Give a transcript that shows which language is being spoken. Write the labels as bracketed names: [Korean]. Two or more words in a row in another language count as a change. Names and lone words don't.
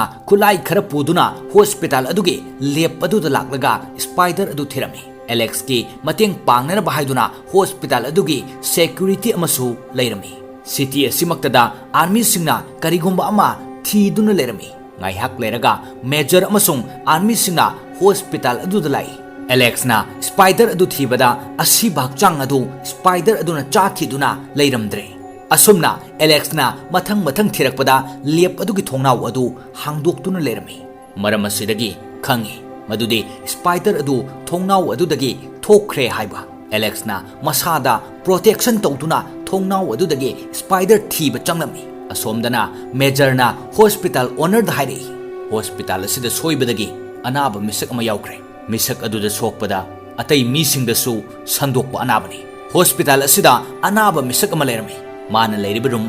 [Manipuri] kulai khara puduna hospital aduge lep adu da laklaga spider adu thirami Alex ke mateng pangnana bahaiduna hospital aduge security amasu leirami city asimaktada army singna karigumba ama thiduna lerami ngai hak leraga major amasung army singna hospital adu dalai Alex na spider adu thibada asi bakchang adu spider aduna chathiduna leiramdre asumna Alex na mathang thirakpada lep adu gi thongnaw adu hangdoktuna lerami maram asidagi khangi madude spider adu thongnaw adu dagi thokre haiba Alex na masada protection tawtuna thongnaw adu dagi spider thiba changlami asomdana major na hospital owner da hairi hospital asida soibadagi anaba misak ama yaukre misak aduda sokpada atai misingda su sandokpa anabani hospital asida anaba misak ama lerami mana leiriba room